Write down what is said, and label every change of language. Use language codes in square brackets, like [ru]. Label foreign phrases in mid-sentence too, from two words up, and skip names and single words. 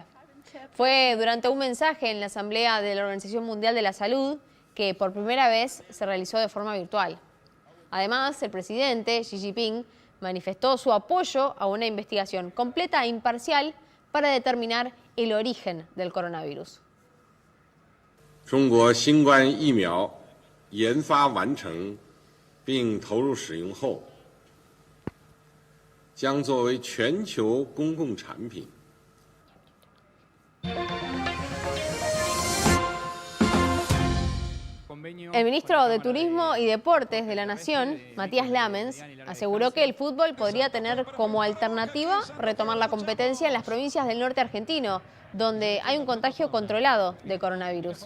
[es] Fue durante un mensaje en la Asamblea de la Organización Mundial de la Salud que por primera vez se realizó de forma virtual. Además, el presidente Xi Jinping manifestó su apoyo a una investigación completa e imparcial para determinar el origen del coronavirus. [zh] 中国新冠疫苗研发完成并投入使用后，将作为全球公共产品。 [es] El ministro de Turismo y Deportes de la Nación, Matías Lamens, aseguró que el fútbol podría tener como alternativa retomar la competencia en las provincias del norte argentino, donde hay un contagio controlado de coronavirus.